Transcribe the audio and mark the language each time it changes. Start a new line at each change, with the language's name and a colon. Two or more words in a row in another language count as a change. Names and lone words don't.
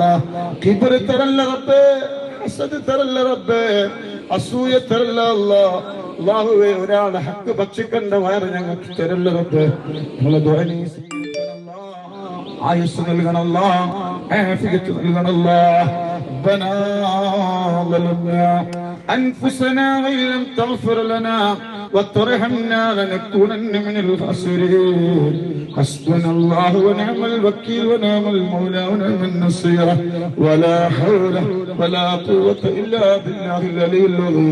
Malayalam: കിബർ തരല്ല റബ്ബേ, ഹസദ് തരല്ല റബ്ബേ, അസൂയ തരല്ല അല്ലാഹ്. അല്ലാഹുവേ, ഒരാളെ ഹക്ക് ഭക്ഷിക്കേണ്ട വയറ് ഞങ്ങൾക്ക് തരല്ല റബ്ബേ. ഞങ്ങളെ ദുആ നീ സ്വീകരിക്കണല്ലോ, ആയുസ് നൽകണല്ലോ, ആഫിയത്ത് നൽകണല്ലോ.
Arabic: ربنا ظلمنا أنفسنا وإن لم تغفر لنا وترحمنا لنكونن من الخاسرين. حسبنا الله ونعم الوكيل ونعم المولى ونعم النصير. ولا حول ولا قوة إلا بالله العلي العظيم.